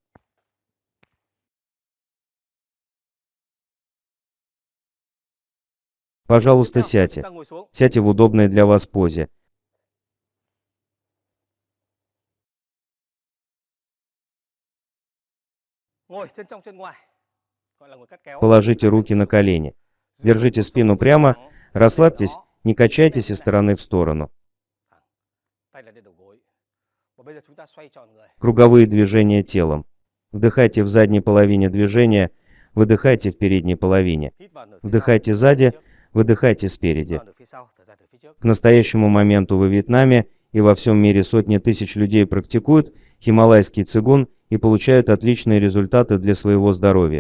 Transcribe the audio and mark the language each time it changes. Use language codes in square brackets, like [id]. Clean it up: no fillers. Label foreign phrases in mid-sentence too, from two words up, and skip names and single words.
[ru] Пожалуйста, сядьте. Сядьте в удобной для вас позе. [vi] Ngồi chân trong chân ngoài, gọi là ngồi cắt kéo. [ru] Положите руки на колени. Держите спину прямо, расслабьтесь, не качайтесь из стороны в сторону. [vi] Tay là lên đầu gối. Và bây giờ chúng ta xoay tròn người. [ru] Круговые движения телом. Вдыхайте в задней половине движения, выдыхайте в передней половине. [vi] Hít vào nửa phía sau, [ru] Вдыхайте [vi] thở ra [ru] сзади, [vi] phía trước. [ru] выдыхайте [vi] Hít [ru] спереди. [vi] vào nửa phía sau, thở ra từ phía trước. [ru] К настоящему моменту во Вьетнаме и во всем мире сотни тысяч людей практикуют хималайский цигун и получают отличные результаты для своего здоровья.